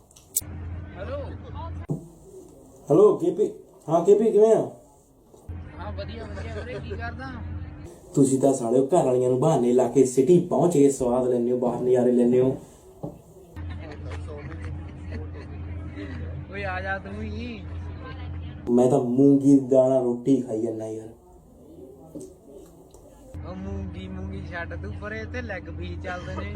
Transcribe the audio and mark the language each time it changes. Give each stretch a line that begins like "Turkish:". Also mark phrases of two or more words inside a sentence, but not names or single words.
Punjabi: हेलो ਹੈਲੋ ਕੇਪੀ। ਹਾਂ ਕੇਪੀ ਕਿਵੇਂ ਆ? ਹਾਂ ਬੜ੍ਹੀਆ ਬੜ੍ਹੀਆ ਵੀਰੇ ਕੀ ਕਰਦਾ ਤੁਸੀਂ ਤਾਂ ਸਾਲਿਓ ਘਰ ਵਾਲੀਆਂ ਨੂੰ ਬਹਾਨੇ ਲਾ ਕੇ ਸਿਟੀ ਪਹੁੰਚ ਕੇ ਸਵਾਦ ਲੈਂਦੇ ਹੋ, ਬਾਹਰ ਨਜ਼ਾਰੇ ਲੈਂਦੇ ਹੋ। ਓਏ ਆ ਜਾ ਤੂੰ ਹੀ ਮੈਂ ਤਾਂ ਮੂੰਗੀ ਦੀ ਦਾਲ ਨਾਲ ਰੋਟੀ ਖਾਈ ਜਾਂਦਾ ਯਾਰ। ਉਹ ਮੂੰਗੀ ਛੱਡ ਤੂੰ ਪਰੇ ਤੇ
English: leg piece
Punjabi: ਚੱਲਦੇ ਨੇ